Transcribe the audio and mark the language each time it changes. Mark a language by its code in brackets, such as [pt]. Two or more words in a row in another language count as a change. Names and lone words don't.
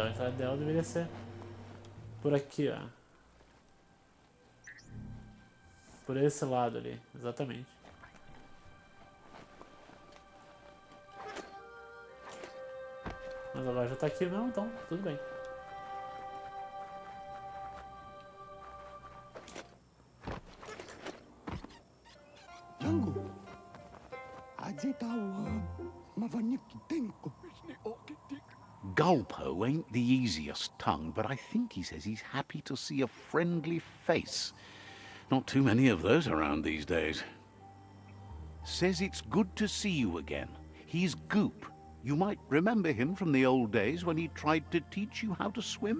[pt] A entrada ideal deveria ser por aqui, ó. Por esse lado ali, exatamente. Mas agora já tá aqui mesmo, então tudo bem. Jango. Ajitawa. Mavaniki tenko. [en] Gulpo ain't the easiest tongue, but I think he says he's happy to see a friendly face. Not too many of those around these days. Says it's good to see you again. He's Goop. You might remember him from the old days when he tried to teach you how to swim.